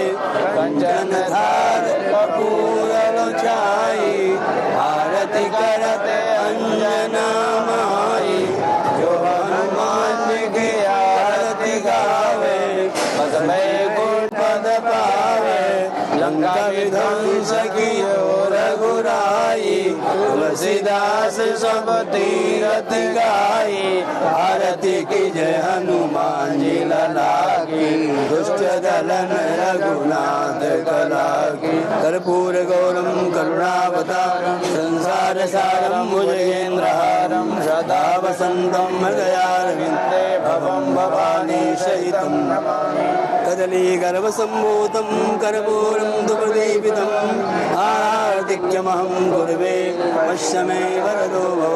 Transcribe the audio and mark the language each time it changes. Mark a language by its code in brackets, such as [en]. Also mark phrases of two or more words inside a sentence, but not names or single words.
[hi] कंचन धार कपूर लोचाई आरती करते अंजना माई। जो हनुमान जी की आरती गावे बस बैकुंठ पद पावे। लंका विध्वंस की रघुराई तुलसीदास सब तीरथ गाई। आरती की जय हनुमान जी लला की, दुष्ट दलन रघुनाथ कला की। [sa] कर्पूर गौरम करुणावतारम संसार सारम भुजगेन्द्रहारम सदा वसंतम हृदयारविंदे भवम भवानी सहितम नमामि। कदली गर्भसम्भूतं कर्पूरं दुर्दीपितं आराधिक्यमहं कुर्वे पश्य मे वरदो भव।